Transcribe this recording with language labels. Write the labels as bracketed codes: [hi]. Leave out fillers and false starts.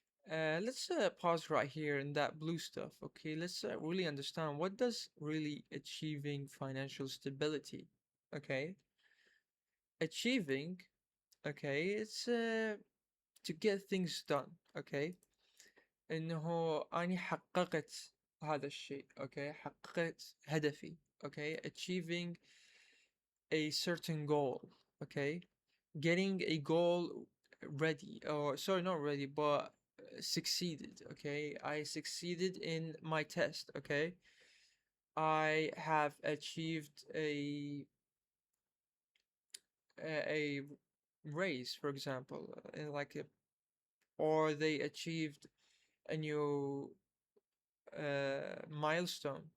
[en] Let's pause right here in that blue stuff. Okay, let's really understand what does really achieving financial stability. Okay, achieving. Okay, it's to get things done. [ar] Okay, إنه أني حققت هذا الشيء. Okay, حققت هدفي. [en] Okay, achieving a certain goal. Okay, getting a goal ready, or sorry, not ready, but succeeded. Okay, I succeeded in my test. Okay, I have achieved a raise, for example, in like a, or they achieved a new milestone.